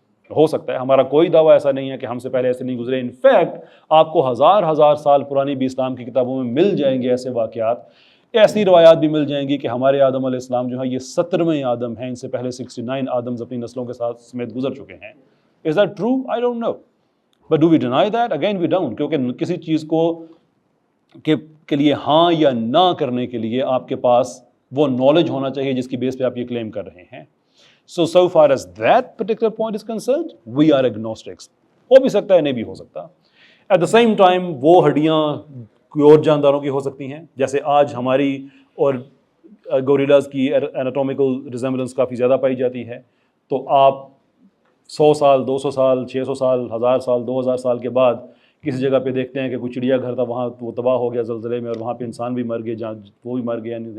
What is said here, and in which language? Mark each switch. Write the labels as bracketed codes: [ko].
[ur] ہو سکتا ہے, ہمارا کوئی دعویٰ ایسا نہیں ہے کہ ہم سے پہلے ایسے نہیں گزرے. ان فیکٹ آپ کو ہزار سال پرانی بھی اسلام کی کتابوں میں مل جائیں گے ایسے واقعات, ایسی روایات بھی مل جائیں گی کہ ہمارے آدم علیہ السلام جو ہے یہ 17ویں آدم ہیں, ان سے پہلے 69 آدمز اپنی نسلوں کے ساتھ سمیت گزر چکے ہیں. [en] Is that true? I don't know. But do we deny that? Again, we don't. [ur] کیونکہ کسی چیز کو کے لیے ہاں یا نہ کرنے کے لیے آپ کے پاس وہ نالج ہونا چاہیے جس کی بیس پہ آپ یہ کلیم کر رہے ہیں. [en] So far as that particular point is concerned, we are agnostics. [ur] ہو بھی سکتا ہے, نہیں بھی ہو سکتا. [en] At the same time [ur] وہ ہڈیاں کوئی اور جانداروں کی ہو سکتی ہیں, جیسے آج ہماری اور گوریلاز کی اناٹومیکل ریزمبلنس کافی زیادہ پائی جاتی ہے. تو آپ 100 سال 200 سال 600 سال 1000 سال 2000 سال کے بعد کسی جگہ پہ دیکھتے ہیں کہ کوئی چڑیا گھر تھا, وہاں وہ تباہ ہو گیا زلزلے میں اور وہاں پہ انسان بھی مر گئے, جہاں وہ بھی مر گیا.